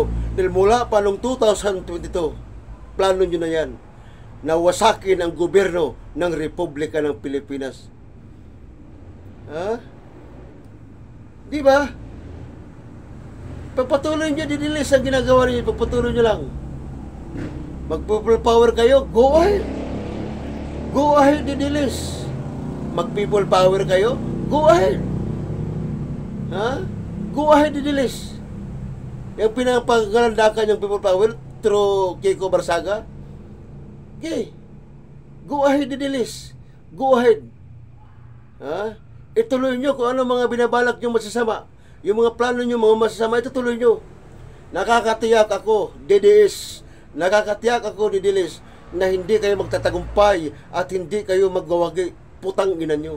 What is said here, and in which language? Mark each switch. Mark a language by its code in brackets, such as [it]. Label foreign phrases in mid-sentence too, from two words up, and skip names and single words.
[tl] Dahil mula pa noong 2022, plano nyo na yan, na wasakin ang gobyerno ng Republika ng Pilipinas. Di ba? Pagpatuloy nyo, didilis ang ginagawa niyo. Pagpatuloy nyo lang. Mag-people power kayo, [en] go ahead. Go ahead, [tl] didilis. Mag-people power kayo? [en] Go ahead. Ha? Go ahead, didilis. [tl] Yung pinapagalandakan yung [en] people power through [tl] Kiko Barsaga? [en] Okay. Go ahead, didilis. Go ahead. Ha? [tl] Ituloy nyo kung ano mga binabalak nyo masasama. Yung mga plano nyo, mga masasama, ituloy nyo. Nakakatiyak ako, DDS, nakakatiyak ako, didilis, na hindi kayo magtatagumpay at hindi kayo magwawagi. Putang ina nyo.